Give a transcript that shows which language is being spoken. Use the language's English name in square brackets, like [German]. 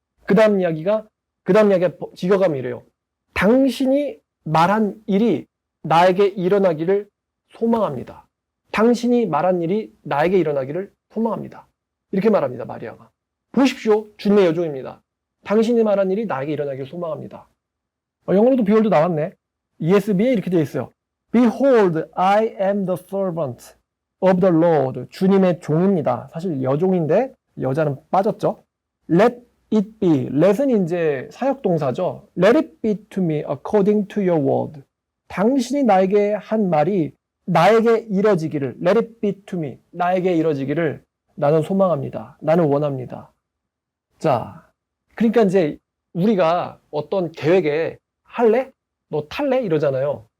[Korean] 그 다음 이야기가 직역하면 이래요. 당신이 말한 일이 나에게 일어나기를 소망합니다. 당신이 말한 일이 나에게 일어나기를 소망합니다. 이렇게 말합니다, 마리아가. 보십시오, 주님의 여종입니다. 당신이 말한 일이 나에게 일어나기를 소망합니다. 영어로도 behold 나왔네. ESV에 이렇게 되어 있어요. [English] Behold, I am the servant of the Lord. [Korean] 주님의 종입니다. 사실 여종인데 여자는 빠졌죠. [English] Let it be. [Korean] let은 이제 사역동사죠. [English] Let it be to me according to your word. [Korean] 당신이 나에게 한 말이 나에게 이뤄지기를. [English] Let it be to me. [Korean] 나에게 이뤄지기를 나는 소망합니다. 나는 원합니다. 자, 그러니까 이제 우리가 어떤 계획에 할래? 너 탈래? 이러잖아요.